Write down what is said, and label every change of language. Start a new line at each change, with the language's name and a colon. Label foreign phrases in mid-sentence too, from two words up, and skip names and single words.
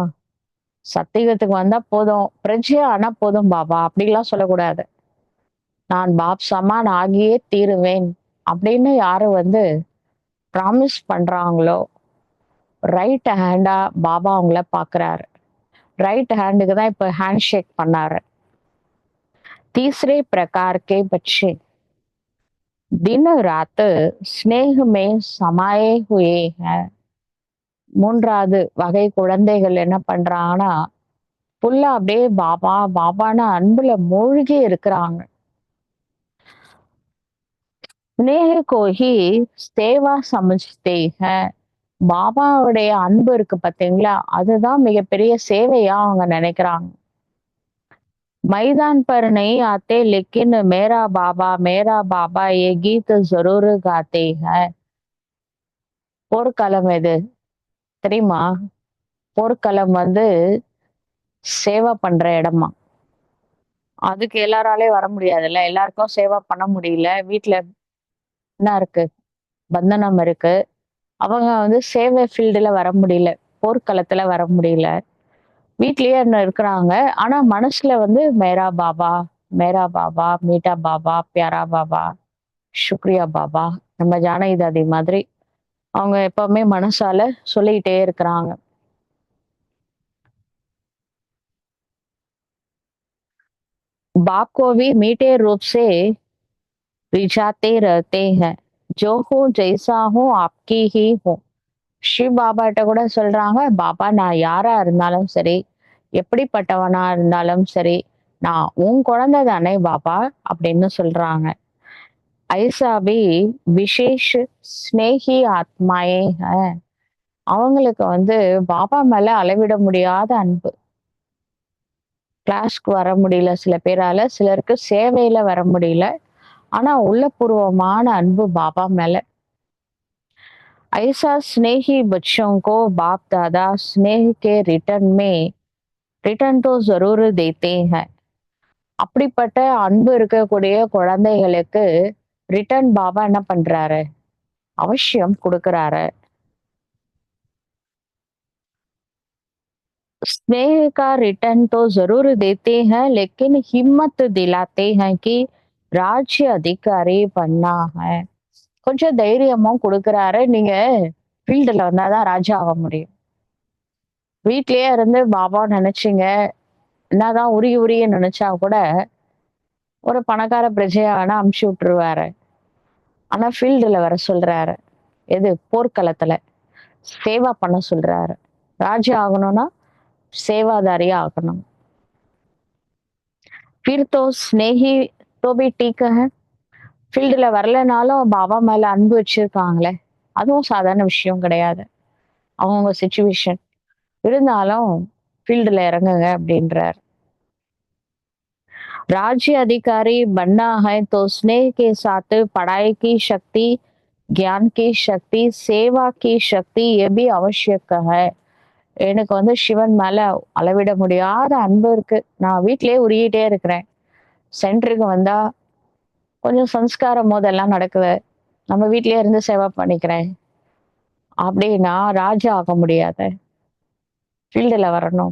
Tamil: சத்தியத்துக்கு வந்தா போதும், பிரஜை ஆனா போதும் பாபா அப்படிலாம் சொல்லக்கூடாது. நான்
Hindi: बाप समान
Tamil: ஆகியே தீருவேன் அப்படின்னு யாரு வந்து ப்ராமிஸ் பண்றாங்களோ
English: right handa
Tamil: பாபா அவங்கள பாக்குறாரு.
English: right handukku
Tamil: தான் இப்ப
English: hand shake
Tamil: பண்ணாரு.
Hindi: तीसरे प्रकार के बच्चे दिन रात स्नेह में समाये हुए हैं.
Tamil: மூன்றாவது வகை குழந்தைகள் என்ன பண்றாங்கன்னா ஃபுல்லா அப்படியே பாபா பாபான அன்புல மூழ்கி இருக்கிறாங்க.
Hindi: स्नेह को ही सेवा समझते हैं.
Tamil: பாபாவுடைய அன்பு இருக்கு பாத்தீங்களா, அதுதான் மிகப்பெரிய சேவையா அவங்க நினைக்கிறாங்க.
Hindi: मैदान पर नहीं आते लेकिन मेरा बाबा ये गीत जरूर गाते हैं.
Tamil: போர்க்களம் எது தெரியுமா? போர்க்களம் வந்து சேவை பண்ற இடமா. அதுக்கு எல்லாராலயும் வர முடியாதுல்ல. எல்லாருக்கும் சேவை பண்ண முடியல. வீட்ல என்ன இருக்கு? பந்தனம் இருக்கு. அவங்க வந்து சேவை ஃபீல்டுல வர முடியல. போர்க்களத்துல வர முடியல. வீட்லயே என்ன இருக்கிறாங்க. ஆனா மனசுல வந்து
Hindi: मेरा बाबा, मीठा बाबा, प्यारा बाबा, शुक्रिया बाबा,
Tamil: நம்ம ஜானகி தாதி மாதிரி அவங்க எப்பவுமே மனசால சொல்லிக்கிட்டே இருக்கிறாங்க.
Hindi: बाप को भी मीठे रूप से रिझाते रहते हैं. जो हूँ जैसा हूँ आपकी ही हूँ.
Tamil: சிவ பாபாட்ட கூட சொல்றாங்க, பாபா நான் யாரா இருந்தாலும் சரி, எப்படிப்பட்டவனா இருந்தாலும் சரி, நான் உன் குழந்தை தானே பாபா அப்படின்னு சொல்றாங்க.
Hindi: ऐसा भी विशेष स्नेही आत्माएं हैं.
Tamil: அவங்களுக்கு வந்து பாபா மேல அளவிட முடியாத அன்பு. கிளாஸ்க்கு வர முடியல சில பேரால, சிலருக்கு சேவையில வர முடியல. ஆனா உள்ளபூர்வமான அன்பு பாபா மேல.
Hindi: ऐसा स्नेही बच्चों को बाप दादा स्नेह के रिटर्न तो जरूर देते हैं.
Tamil: அப்படிப்பட்ட அன்பு இருக்கக்கூடிய குழந்தைகளுக்கு ரிட்டர்ன் பாபா என்ன பண்றாரு? அவசியம் கொடுக்கறாரு.
Hindi: स्नेह का रिटर्न तो जरूर देते हैं लेकिन हिम्मत दिलाते हैं कि राज्य अधिकारी बनना है.
Tamil: கொஞ்சம் தைரியமும் கொடுக்கறாரு. நீங்க ஃபீல்டுல வந்தாதான் ராஜா ஆக முடியும். வீட்லயே இருந்து பாபா நினைச்சீங்க, என்னதான் உருகி உருகி நினைச்சா கூட ஒரு பணக்கார பிரஜையா வேணா அமுச்சு விட்டுருவாரு. ஆனா ஃபீல்டுல வர சொல்றாரு. எது? போர்க்களத்துல சேவா பண்ண சொல்றாரு. ராஜா ஆகணும்னா சேவாதாரியா ஆகணும்.
Hindi: फिर तो स्नेही तो भी ठीक है.
Tamil: ஃபீல்டுல வரலைனாலும் பாபா மேல அன்பு வச்சிருக்காங்களே, அதுவும் சாதாரண விஷயம் கிடையாது. அவங்கவுங்க சிச்சுவேஷன் இருந்தாலும் ஃபீல்டுல இறங்குங்க அப்படின்றார்.
Hindi: राज्य अधिकारी बनना है तो स्नेह के साथ पढ़ाई की शक्ति, ज्ञान की शक्ति, सेवा की शक्ति ये भी आवश्यक है.
Tamil: எனக்கு வந்து சிவன் மேல அளவிட முடியாத அன்பு இருக்கு. நான் வீட்டிலேயே உருகிட்டே இருக்கிறேன். சென்டருக்கு வந்தா கொஞ்சம் சம்ஸ்காரம் போதெல்லாம் நடக்குது. நம்ம வீட்டிலேயே இருந்து சேவை பண்ணிக்கிறேன். அப்படின்னா ராஜா ஆக முடியாது. ஃபீல்டுல வரணும்.